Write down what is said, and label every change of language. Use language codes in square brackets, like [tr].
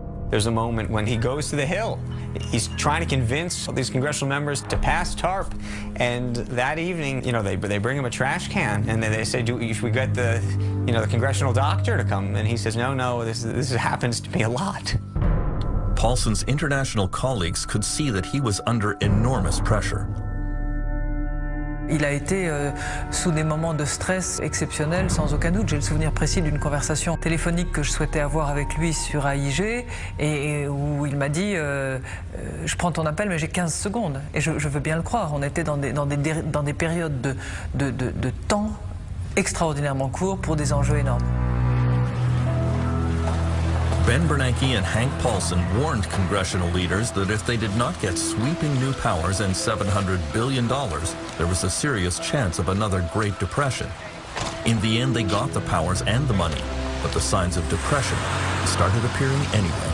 [en] There's a moment when he goes to the Hill. He's trying to convince these congressional members to pass TARP, and that evening, you know, they bring him a trash can, and they say, should we get the congressional doctor to come? And he says, no, this happens to me a lot. Paulson's international colleagues could see that he was under enormous pressure. [fr] Il a été sous des moments de stress exceptionnels, sans aucun doute. J'ai le souvenir précis d'une conversation téléphonique que je souhaitais avoir avec lui sur AIG et où il m'a dit je prends ton appel mais j'ai 15 secondes. Et je veux bien le croire. On était dans des périodes de temps extraordinairement courts pour des enjeux énormes. [en] Ben Bernanke and Hank Paulson warned congressional leaders that if they did not get sweeping new powers and $700 billion, there was a serious chance of another Great Depression. In the end, they got the powers and the money, but the signs of depression started appearing anyway.